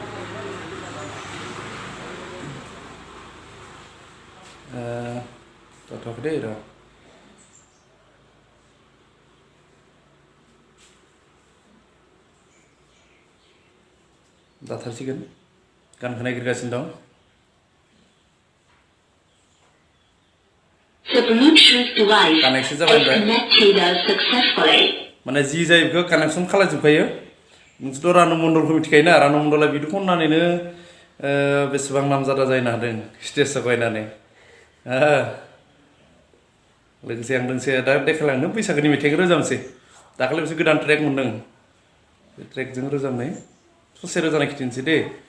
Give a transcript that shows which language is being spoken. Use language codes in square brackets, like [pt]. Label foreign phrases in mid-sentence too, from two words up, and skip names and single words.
[brx] जाथ'वाखै दे र' जाथारसिगोन, गानखौ नागिरगासिनो दं। [en] The Bluetooth device Connection is [brx] जाबाय ओमफ्राय [en] connected successfully. [brx] माने जि जायो बेखौ कानेक्सन खालामजोबखायो। नोंसोरथ' रानु मण्डलखौ मिथिखायोना, रानु मण्डला बिदि खननानैनो बेसेबां नामजादा जानो हादों स्टेजआव गायनानै। लोगोसे आं दोंसे दा देखायलांनो बैसागोनि मेथाइखौ रोजाबनोसै। दाखालि मोनसे गोदान ट्रेक मोन्दों, बे ट्रेकजों रोजाबनाय ससे रोजाबनाय खिथिनोसै दे।